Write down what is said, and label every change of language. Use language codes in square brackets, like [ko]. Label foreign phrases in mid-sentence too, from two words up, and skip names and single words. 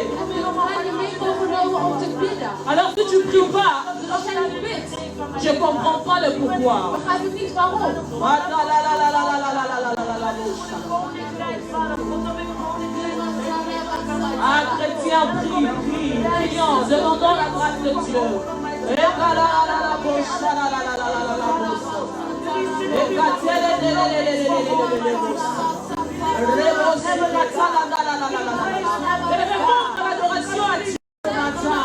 [nl] Ik heb je normaal je meegenomen om te bidden. [fr] Alors si tu ne pries pas, [nl] Dus als jij niet bidt, [fr] je ne comprends pas le pourquoi. [nl] begrijp ik niet waarom. [fr] Ah, chrétien, prie, prie, prions, demandons la grâce de Dieu. L'adoration à Dieu ce matin.